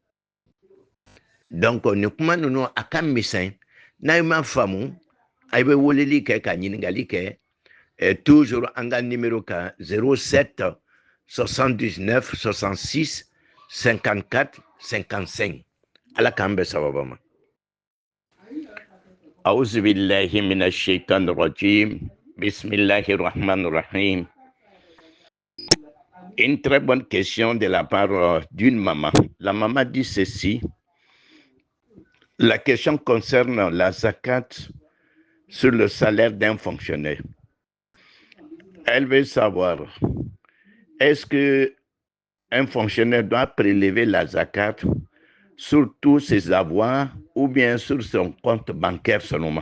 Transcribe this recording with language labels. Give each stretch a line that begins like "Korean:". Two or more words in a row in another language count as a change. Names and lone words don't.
Bambara: donc ni kuma ninnu a ka misɛn n'a ma faamu a bɛ weleli kɛ ka ɲininkali kɛ toujours an ka numéro kan 07 79 66 54 55 ala k'an bɛ sababa ma
Arabic: أعوذ بالله من الشيطان الرجيم بسم الله الرحمن الرحيم.
French: Une très bonne question de la part d'une maman. La maman dit ceci. La question concerne la zakat sur le salaire d'un fonctionnaire. Elle veut savoir, est-ce que un fonctionnaire doit prélever la zakat sur tous ses avoirs ou bien sur son compte bancaire seulement?